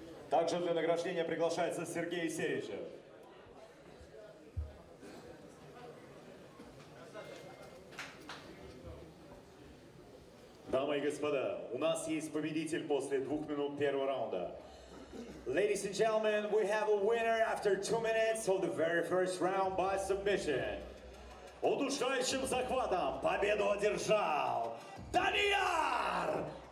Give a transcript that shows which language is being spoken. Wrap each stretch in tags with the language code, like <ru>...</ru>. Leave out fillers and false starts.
<ru>Также для награждения приглашается Сергей Серичев. Дамы и господа, у нас есть победитель после 2 минут первого раунда.</ru> <en>Ladies and gentlemen, we have a winner after 2 minutes of the very first round by submission.</en> <ru>Удушающим захватом победу одержал Данияр!</ru>